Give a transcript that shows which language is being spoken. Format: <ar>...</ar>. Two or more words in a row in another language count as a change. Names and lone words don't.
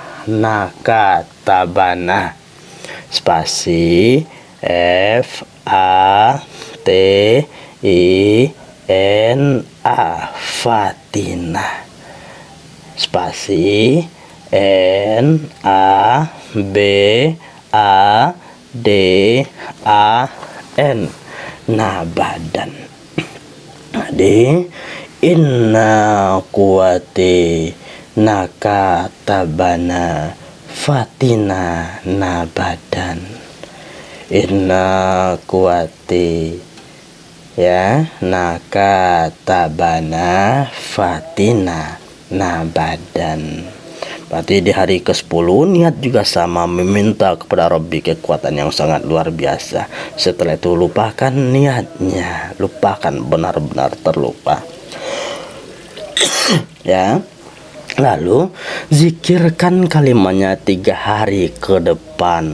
<id>nakatabana spasi F A T I N A fatina spasi N A B A D A N nabadan. Jadi inna kuwati nakatabana fatina nabadan. Inna kuwati, ya, nakatabana fatina nabadan. Berarti di hari ke-10 niat juga sama, meminta kepada Rabbi kekuatan yang sangat luar biasa. Setelah itu lupakan niatnya, lupakan, benar-benar terlupa. Ya. Lalu zikirkan kalimatnya 3 hari ke depan.</id>